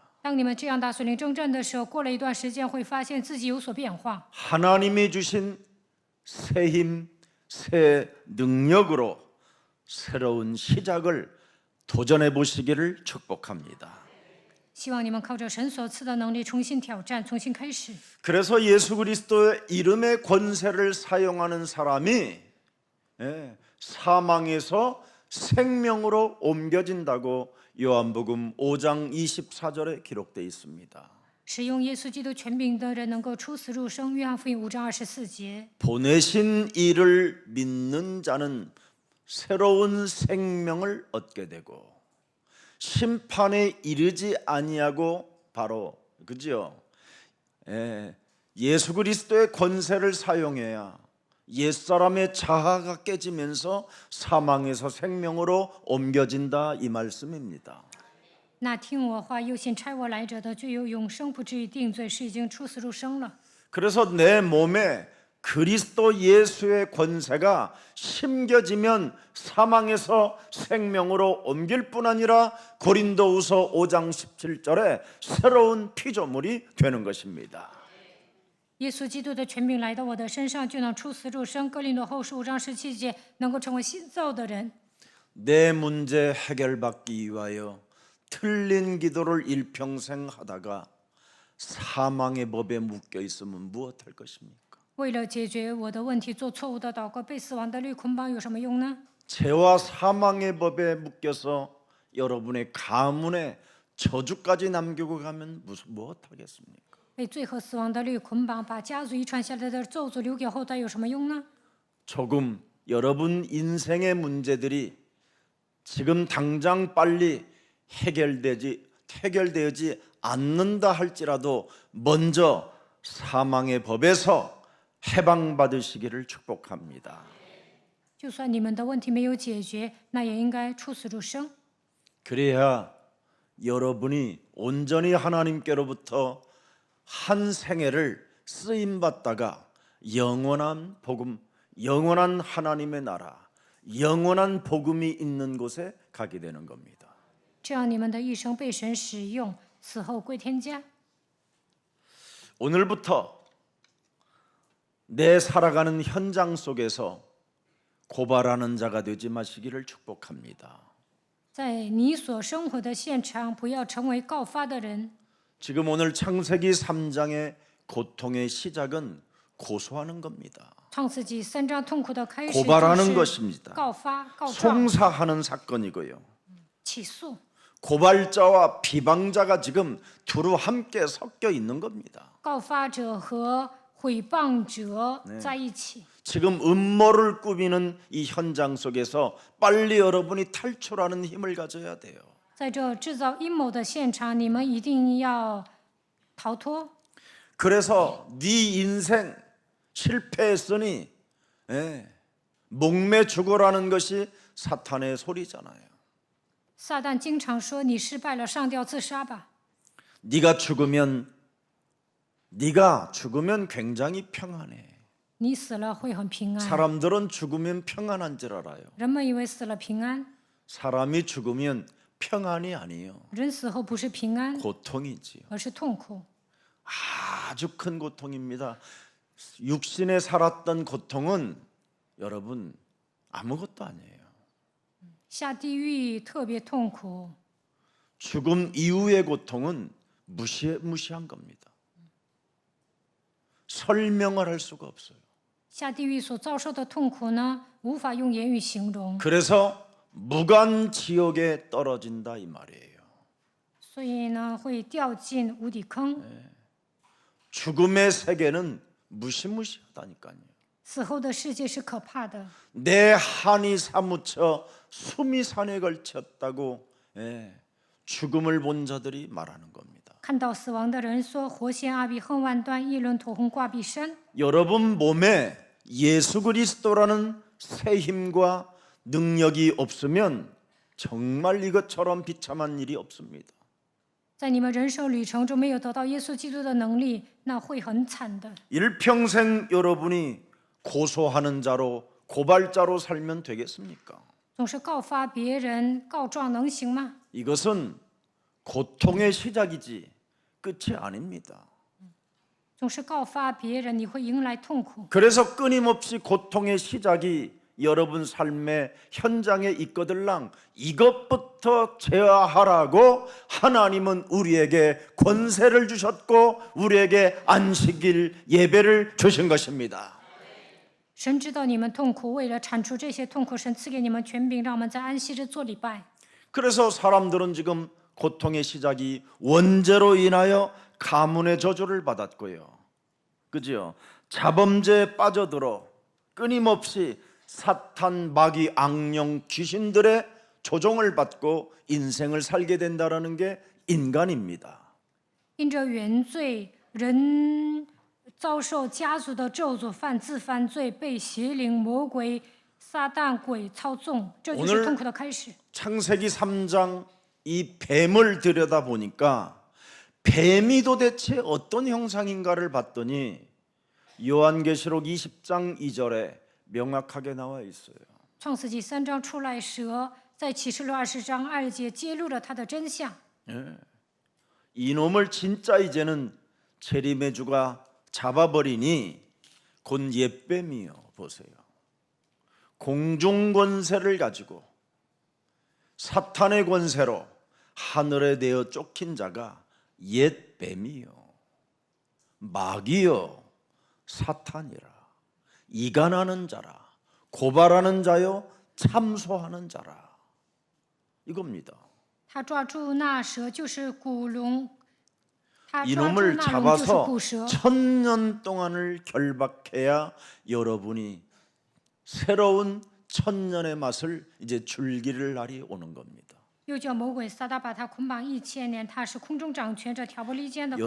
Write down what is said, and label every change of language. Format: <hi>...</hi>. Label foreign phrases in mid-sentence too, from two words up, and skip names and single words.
<zh>当你们这样打属灵征战的时候，过了一段时间，会发现自己有所变化。</zh> <ko>하나님이 주신 새 힘, 새 능력으로 새로운 시작을 도전해 보시기를 축복합니다.</ko> <zh>希望你们靠着神所赐的能力，重新挑战，重新开始。</zh> <ko>그래서 예수 그리스도의 이름의 권세를 사용하는 사람이 사망에서 생명으로 옮겨진다고 요한복음 5장 24절에 기록되어 있습니다.</ko> <zh>使用耶稣基督权柄的人能够出死入生。约翰福音5章24节。</zh> <ko>보내신 이를 믿는 자는 새로운 생명을 얻게 되고 심판에 이르지 아니하고 바로 그죠? 예수 그리스도의 권세를 사용해야 옛사람의 자아가 깨지면서 사망에서 생명으로 옮겨진다 이 말씀입니다.</ko> <zh>那听我话又信差我来者的，就有永生，不至于定罪，是已经出死入生了。</zh> <ko>그래서 내 몸에 그리스도 예수의 권세가 심겨지면 사망에서 생명으로 옮길 뿐 아니라 고린도후서 5장 17절에 새로운 피조물이 되는 것입니다.</ko> <zh>耶稣基督的权柄来到我的身上，就能出死入生。哥林多后书5章17节，能够成为新造的人。</zh> <ko>내 문제 해결받기 위하여 틀린 기도를 일평생 하다가 사망의 법에 묶여 있으면 무엇할 것입니까?</ko> <zh>为了解决我的问题，做错误的祷告，被死亡的律捆绑有什么用呢？</zh> <ko>죄와 사망의 법에 묶여서 여러분의 가문에 저주까지 남기고 가면 무엇하겠습니까?</ko> <zh>被罪和死亡的律捆绑，把家族遗传下来的咒诅留给后代有什么用呢？</zh> <ko>조금 여러분 인생의 문제들이 지금 당장 빨리 해결되지 않는다 할지라도 먼저 사망의 법에서 해방받으시기를 축복합니다.</ko> <zh>就算你们的问题没有解决，那也应该出死入生。</zh> <ko>그래야 여러분이 온전히 하나님께로부터 한 생애를 쓰임 받다가 영원한 복음, 영원한 하나님의 나라, 영원한 복음이 있는 곳에 가게 되는 겁니다.</ko> <zh>这样你们的一生被神使用，死后归天家。</zh> <ko>오늘부터 내 살아가는 현장 속에서 고발하는 자가 되지 마시기를 축복합니다.</ko> <zh>在你所生活的现场，不要成为告发的人。</zh> <ko>지금 오늘 창세기 3장의 고통의 시작은 고소하는 겁니다.</ko> <zh>创世纪3章痛苦的开始</zh> <ko>고발하는</ko> <zh>就是</zh> <ko>것입니다.</ko> <zh>告发、告状、</zh> <ko>송사하는 사건이고요.</ko> <zh>起诉。</zh> <ko>고발자와 비방자가 지금 두루 함께 섞여 있는 겁니다.</ko> <zh>告发者和毁谤者在一起。</zh> <ko>지금 음모를 꾸미는 이 현장 속에서 빨리 여러분이 탈출하는 힘을 가져야 돼요.</ko> <zh>在这制造阴谋的现场，你们一定要逃脱。</zh> <ko>그래서 네 인생 실패했으니 목매 죽어라는 것이 사탄의 소리잖아요.</ko> <zh>撒旦经常说：“你失败了，上吊自杀吧。</zh> <ko>네가 죽으면 굉장히 평안해.</ko> <zh>你死了会很平安。</zh> <ko>사람들은 죽으면 평안한 줄 알아요.</ko> <zh>人们以为死了平安，</zh> <ko>사람이 죽으면 평안이 아니에요.</ko> <zh>人死后不是平安，</zh> <ko>고통이지요.</ko> <zh>而是痛苦。</zh> <ko>아주 큰 고통입니다. 육신에 살았던 고통은 여러분 아무것도 아니에요.</ko> <zh>下地狱特别痛苦，</zh> <ko>죽음 이후의 고통은 무시한 겁니다. 설명을 할 수가 없어요.</ko> <zh>下地狱所遭受的痛苦呢，无法用言语形容。</zh> <ko>그래서 무간 지옥에 떨어진다 이 말이에요.</ko> <zh>所以呢，会掉进无底坑。</zh> <ko>죽음의 세계는 무시무시하다니까요.</ko> <zh>死后的世界是可怕的。</zh> <ko>내 한이 사무쳐 숨이 산에 걸쳤다고 죽음을 본 자들이 말하는 겁니다.</ko> <zh>看到死亡的人说：“活陷阿比恨万端，一轮驼红挂壁山。”</zh> <ko>여러분 몸에 예수 그리스도라는 새 힘과 능력이 없으면 정말 이것처럼 비참한 일이 없습니다.</ko> <zh>在你们人生旅程中没有得到耶稣基督的能力，那会很惨的。</zh> <ko>일평생 여러분이 고소하는 자로 고발자로 살면 되겠습니까?</ko> <zh>总是告发别人、告状能行吗？</zh> <ko>이것은 고통의 시작이지 끝이 아닙니다.</ko> <zh>总是告发别人，你会迎来痛苦。</zh> <ko>그래서 끊임없이 고통의 시작이 여러분 삶의 현장에 있거들랑 이것부터 제어하라고 하나님은 우리에게 권세를 주셨고 우리에게 안식일 예배를 주신 것입니다.</ko> <zh>神知道你们痛苦，为了铲除这些痛苦，神赐给你们权柄，让我们在安息日做礼拜。</zh> <ko>그래서 사람들은 지금 고통의 시작이 원죄로 인하여 가문의 저주를 받았고요. 그죠? 자범죄에 빠져들어 끊임없이 사탄, 마귀, 악령, 귀신들의 조종을 받고 인생을 살게 된다는 게 인간입니다.</ko> <zh>因着原罪，人遭受家族的咒诅，犯罪，被邪灵、魔鬼、撒旦、鬼操纵，这就是痛苦的开始。</zh> <ko>창세기 3장 이 뱀을 들여다보니까 뱀이 도대체 어떤 형상인가를 봤더니 요한계시록 20장 2절에 명확하게 나와 있어요.</ko> <zh>创世纪3章出来蛇，在启示录20章2节揭露了它的真相。</zh> <ko>이놈을 진짜 이제는 재림의주가 잡아버리니 곧 옛뱀이요. 보세요. 공중 권세를 가지고 사탄의 권세로 하늘에 내어 쫓긴 자가 옛뱀이요. 마귀요. 사탄이라. 이간하는 자라. 고발하는 자요. 참소하는 자라. 이겁니다.</ko> <zh>他抓住那蛇就是古龙，他抓住</zh> <ko>이놈을</ko> <zh>那龙就是</zh> <ko>잡아서</ko> <zh>古蛇。</zh> <ko>1000년 동안을 결박해야 여러분이 새로운 1000년의 맛을 이제 즐길 날이 오는 겁니다.</ko> <zh>又叫魔鬼撒旦把他捆绑1000年，他是空中掌权者，挑拨离间的，告</zh>